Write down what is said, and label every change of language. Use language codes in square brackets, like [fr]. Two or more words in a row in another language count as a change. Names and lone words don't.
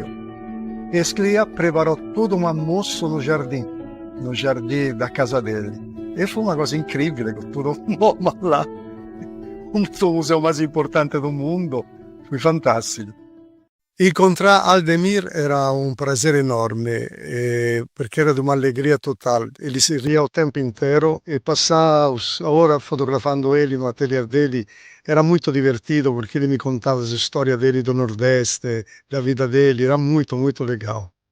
[pt] E Sclia preparou todo um almoço no jardim da casa dele. E foi uma coisa incrível, com todo um MoMA lá, o museu mais importante do mundo. Foi fantástico. Incontrar Aldemir era um prazer enorme, [it] perché era di un'allegria totale. [pt] Ele si ria o tempo inteiro e passar ora fotografando ele no ateliê dele era muito divertido, porque ele me contava as histórias dele do Nordeste, da vida dele, era muito, muito legal.